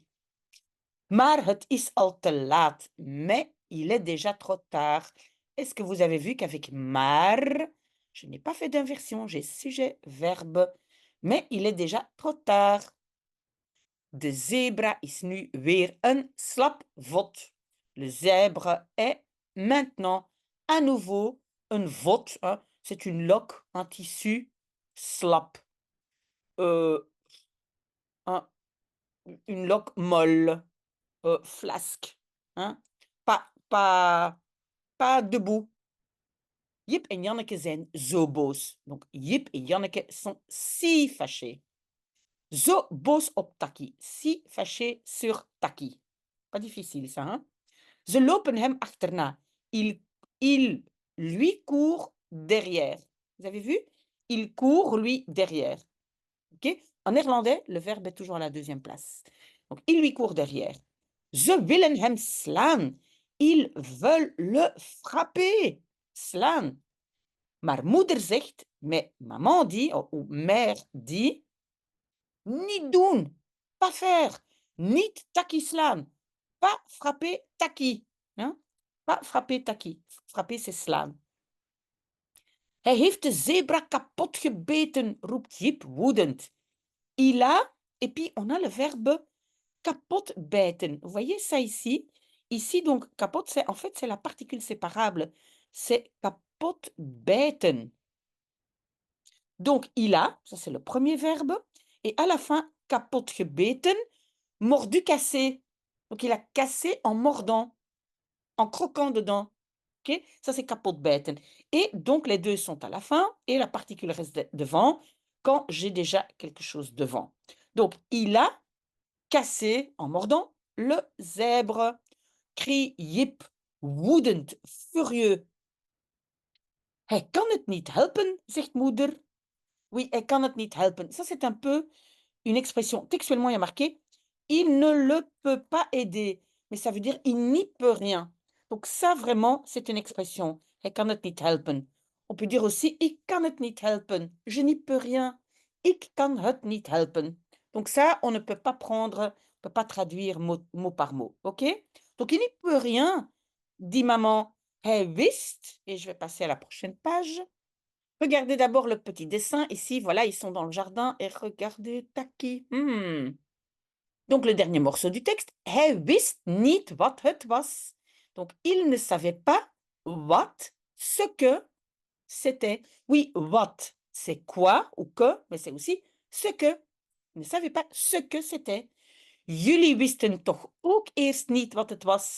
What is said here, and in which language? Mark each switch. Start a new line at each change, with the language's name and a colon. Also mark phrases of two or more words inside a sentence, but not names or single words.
Dutch: Maar het is al te laat.
French: Mais il est déjà trop tard. Est-ce que vous avez vu qu'avec maar, je n'ai pas fait d'inversion, j'ai sujet, verbe, mais il est déjà trop tard.
Dutch: De zebra is nu weer een slapvot.
French: Le zèbre est maintenant à nouveau
Dutch: een vot.
French: Hein. C'est une loque, un tissu slap. Une loque molle. Flasque, hein? Pas debout.
Dutch: Jip en Janneke zijn zo boos.
French: Donc, Jip et Janneke sont si fâchés.
Dutch: Zo boos op Taki.
French: Si fâchés sur Taki. Pas difficile, ça, hein?
Dutch: Ze lopen hem achterna.
French: Il lui court derrière. Vous avez vu? Il court, lui, derrière. OK? En néerlandais, le verbe est toujours à la deuxième place. Donc, il lui court derrière.
Dutch: Ze willen hem slaan.
French: Ils veulent le frapper.
Dutch: Slaan. Maar moeder zegt,
French: mais maman dit, ou mère dit,
Dutch: niet doen.
French: Pas faire.
Dutch: Niet Taki slaan.
French: Pas frapper Taki. Hein? Pas frapper Taki. Frapper, c'est slaan.
Dutch: Hij heeft de zebra kapot gebeten, roept Jip woedend.
French: Il a, et puis on a le verbe
Dutch: kapot bijten.
French: Vous voyez ça ici? Ici, donc, kapot, c'est en fait, c'est la particule séparable. C'est
Dutch: kapot bijten.
French: Donc, il a, ça c'est le premier verbe. Et à la fin,
Dutch: kapot gebeten,
French: mordu, cassé. Donc, il a cassé en mordant, en croquant dedans. OK? Ça, c'est kapot bijten. Et donc, les deux sont à la fin et la particule reste devant quand j'ai déjà quelque chose devant. Donc, il a cassé, en mordant, le zèbre. Crie Jip, woedend, furieux.
Dutch: Hij kan het niet helpen, zegt moeder. Oui, hij kan het niet helpen.
French: Ça, c'est un peu une expression. Textuellement, il y a marqué il ne le peut pas aider. Mais ça veut dire il n'y peut rien. Donc, ça, vraiment, c'est une expression.
Dutch: Hij kan het niet helpen.
French: On peut dire aussi
Dutch: ik kan het niet helpen.
French: Je n'y peux rien.
Dutch: Ik kan het niet helpen.
French: Donc, ça, on ne peut pas prendre, on ne peut pas traduire mot par mot. OK? Donc, il n'y peut rien, dit maman.
Dutch: Hij wist,
French: et je vais passer à la prochaine page. Regardez d'abord le petit dessin. Ici, voilà, ils sont dans le jardin. Et regardez, Taki. Donc, le dernier morceau du texte.
Dutch: Hij wist niet wat het was.
French: Donc, il ne savait pas what, ce que c'était. Oui, what, c'est quoi ou que, mais c'est aussi ce que. Il ne savait pas ce que c'était.
Dutch: Jullie wisten toch ook eerst niet wat het was?